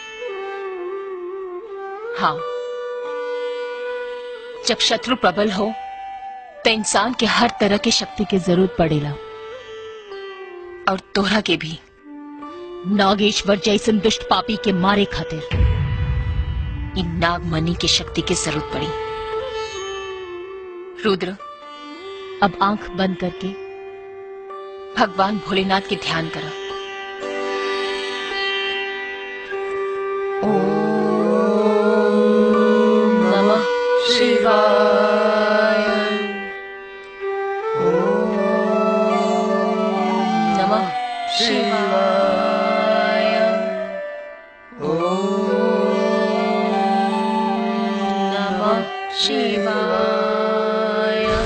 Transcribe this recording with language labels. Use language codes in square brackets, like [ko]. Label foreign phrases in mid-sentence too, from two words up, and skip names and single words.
[bho] हाँ, जब शत्रु प्रबल हो तो इंसान के हर तरह की शक्ति की जरूरत पड़ेला, और तोहरा के भी नागेश्वर जैसन दुष्ट पापी के मारे खातिर इन नागमणि की शक्ति की जरूरत पड़ी। रुद्र अब आंख बंद करके भगवान भोलेनाथ के ध्यान करो। [sa] ओम नमः शिवाय। ओम शिवाय। ओम नमः शिवाय।